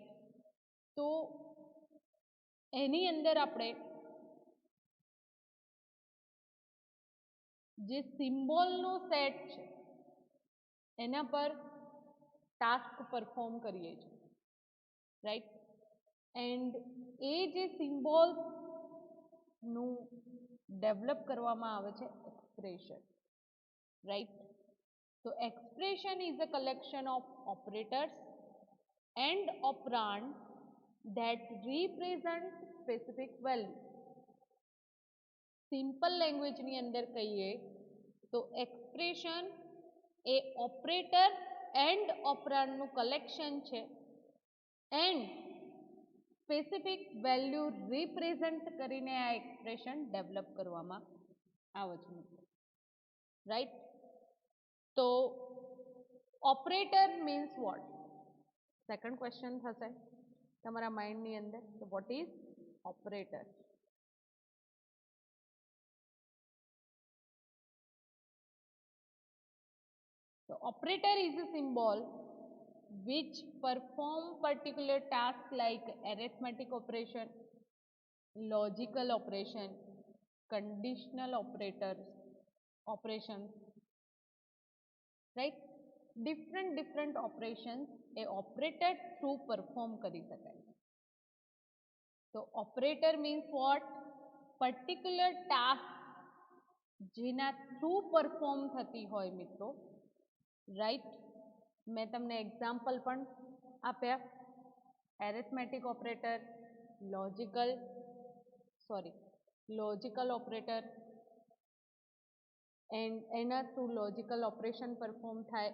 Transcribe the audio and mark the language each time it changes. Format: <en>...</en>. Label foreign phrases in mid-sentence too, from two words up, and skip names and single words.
<gu>તો એની અંદર આપણે જે સિમ્બોલનો સેટ છે એના પર</gu> <en>task perform</en> <gu>કરીએ છીએ, રાઈટ. એન્ડ એ જે સિમ્બોલનું ડેવલપ કરવામાં આવે છે એક્સપ્રેશન, રાઈટ.</gu> <en>તો expression is a collection of operators and operand that represent specific value.</en> <gu>સિમ્પલ લેંગ્વેજની અંદર કહીએ તો એક્સપ્રેશન એ ઓપરેટર એન્ડ ઓપરાન્ડનું કલેક્શન છે એન્ડ</gu> <en>specific value represent</en> <gu>કરીને આ એક્સપ્રેશન ડેવલપ કરવામાં આવે છે મિત્રો, રાઈટ. તો</gu> <en>operator means what,</en> <gu>સેકન્ડ ક્વેશ્ચન થશે તમારા માઇન્ડની અંદર.</gu> <en>તો what is operator? So operator is a symbol which perform particular tasks like arithmetic operation, logical operation, conditional operations, right? different operations એ operator through perform</en> <gu>કરી શકાય.</gu> <en>So operator means what? Particular task</en> <gu>જેના થ્રુ પરફોર્મ થતી હોય મિત્રો, રાઈટ. મેં તમને એક્ઝામ્પલ પણ આપ્યા.</gu> <en>arithmetic operator, logical operator,</en> <gu>એન્ડ એના થ્રુ</gu> <en>logical operation perform</en> <gu>થાય.</gu>